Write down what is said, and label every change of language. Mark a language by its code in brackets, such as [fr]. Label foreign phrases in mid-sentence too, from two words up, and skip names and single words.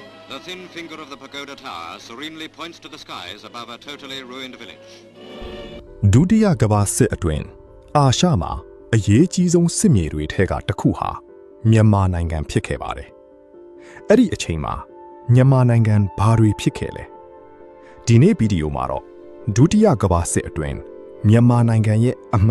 [en] The thin finger of the pagoda tower serenely points to the skies above a totally ruined village. [my] ဒုတိယကမ္ဘာစစ်အတွင်းအာရှမှာအရေးကြီးဆုံးစစ်မြေတွေထဲကတစ်ခုဟာမြန်မာနိုင်ငံဖြစ်ခဲ့ပါတယ်။အဲ့ဒီအချိန်မှာမြန်မာနိုင်ငံဘာတွေဖြစ်ခဲ့လဲ။ဒီနေ့ဗီဒီယိုမှာတော့ဒုတိယကမ္ဘာစစ်အတွင်းမြန်မာနိုင်ငံရဲ့အမှ